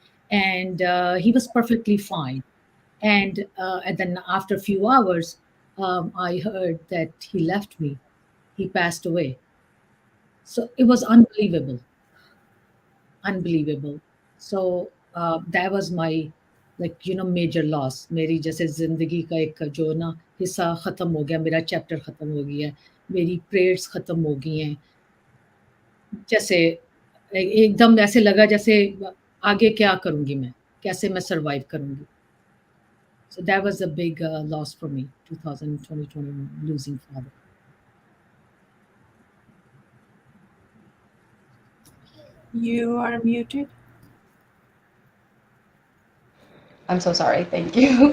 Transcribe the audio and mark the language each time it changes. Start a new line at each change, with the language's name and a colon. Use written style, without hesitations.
English: And he was perfectly fine. And then after a few hours, I heard that he left me. He passed away. So it was unbelievable. So that was my major loss.
Hindi: मेरी जैसे जिंदगी का एक जो ना हिस्सा खत्म हो गया, मेरा चैप्टर खत्म हो गया है, मेरी प्रेयर्स खत्म हो गई हैं। जैसे एकदम ऐसे लगा जैसे आगे क्या करूंगी मैं, कैसे मैं सरवाइव करूंगी.
English: So that was a big loss for me, 2021, losing father. You are muted. I'm so sorry. Thank you.